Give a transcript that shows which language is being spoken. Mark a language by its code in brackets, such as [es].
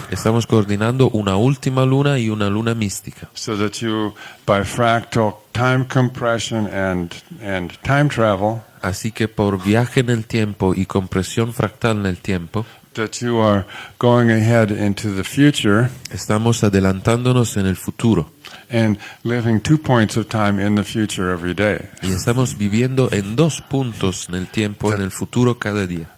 [es] Estamos coordinando una última luna y una luna mística. [en] So that you, by fractal time compression and time travel, [es] Así que por viaje en el tiempo y compresión fractal en el tiempo, [en] that you are going ahead into the future [es] estamos adelantándonos en el futuro. [en] and living 2 points of time in the future every day. [es] Y estamos viviendo en 2 puntos en el tiempo, en el futuro cada día.